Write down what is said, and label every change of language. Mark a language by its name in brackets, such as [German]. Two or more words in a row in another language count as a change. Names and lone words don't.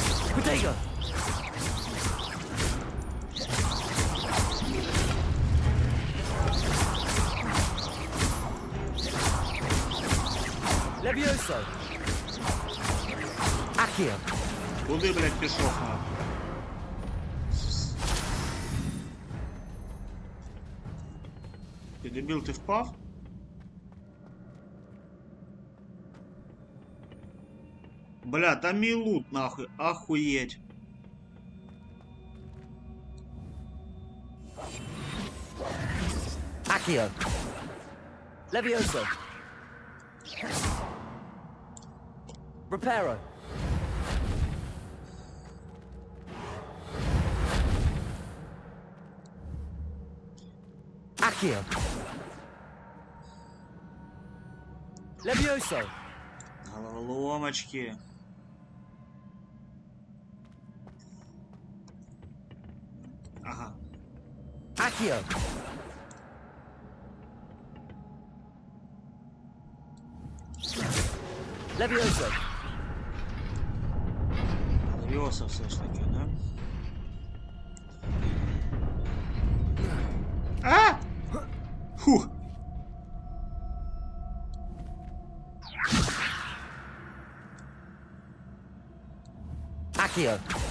[English] Potato! Levioso! Accio! [Ukrainian] Куди, блядь, пішов, нахуй? Ти дебіл, ти впав? Бля, там мій лут, нахуй, охуєть. [English] Accio! Levioso! Reparo! Accio! Levioso! [Ukrainian] Головоломочки. Ага. [English] Accio! Levioso! [Ukrainian] Левіоса все ж таки, да? А! Фух! [English] Accio!